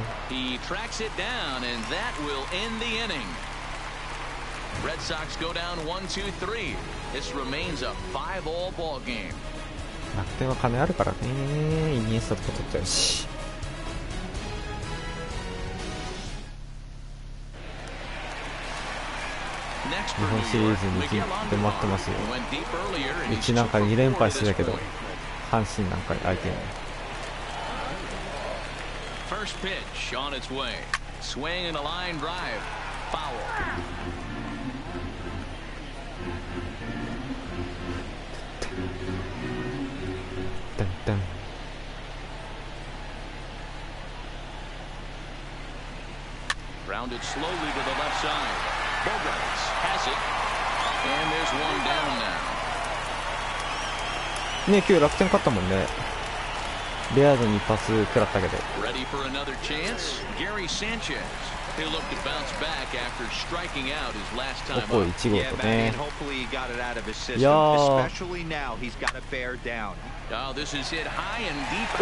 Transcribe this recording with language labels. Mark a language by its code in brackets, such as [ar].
[en] He tracks it down, and that will end the inning. Red Sox go down 1-2-3. This remains a 5-all ball game. [ja] 楽天は金あるからね。イニエスタとか取っちゃうし。日本シリーズにずっと待ってますよ。うちなんか2連敗してたけど、阪神なんか相手に。 [en] First pitch on its way. Swing and a line drive. Foul. Dun, dun. Grounded slowly to the left side. Bogarts has it. And there's one down now. [ja] ね、今日楽天勝ったもんね。レアードに一発食らったけど。 [en] Ready for another chance? Gary Sanchez. He'll look to bounce back after striking out his last time up. [ja] 1号とね。いやー。 [en] Especially now he's got to bear down. Oh, this is hit high and deep.